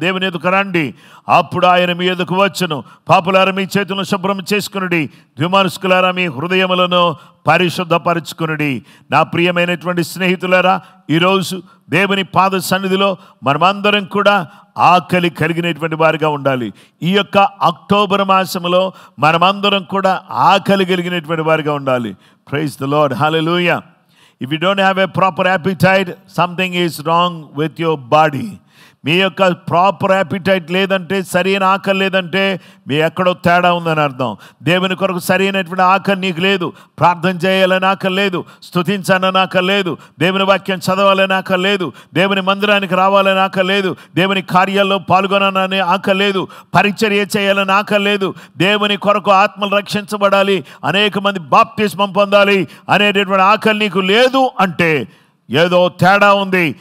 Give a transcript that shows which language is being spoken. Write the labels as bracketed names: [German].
[Telugu] దేవుని ఎదుకు రండి, అప్పుడు ఆయన మీ ఎదుకు వచ్చును. పాపులారా మీ చేతులను శుభ్రం చేసుకునుడి, ద్విమనస్కులారా మీ హృదయములను పరిశుద్ధపరచుకునుడి. నా ప్రియమైనటువంటి స్నేహితులారా, ఈరోజు దేవుని పాద సన్నిధిలో మనమందరం కూడా ఆకలి కలిగినటువంటి వారిగా ఉండాలి. ఈ యొక్క అక్టోబర్ మాసంలో మనమందరం కూడా ఆకలి కలిగినటువంటి వారిగా ఉండాలి. [English] Praise the lord. Hallelujah. If you don't have a proper appetite, something is wrong with your body. [Telugu] మీ యొక్క ప్రాపర్ యాపిటైట్ లేదంటే, సరైన ఆకలి లేదంటే మీ ఎక్కడో తేడా ఉందని అర్థం. దేవుని కొరకు సరైనటువంటి ఆకలి నీకు లేదు. ప్రార్థన చేయాలని ఆకలి లేదు, స్తుతించాలని ఆకలి లేదు, దేవుని వాక్యం చదవాలని ఆకలి లేదు, దేవుని మందిరానికి రావాలని ఆకలి లేదు, దేవుని కార్యాల్లో పాల్గొనాలని ఆకలి లేదు, పరిచర్య చేయాలని ఆకలి లేదు, దేవుని కొరకు ఆత్మలు రక్షించబడాలి, అనేక మంది బాప్తిస్మం పొందాలి అనేటటువంటి ఆకలి నీకు లేదు అంటే ఏదో తేడా ఉంది.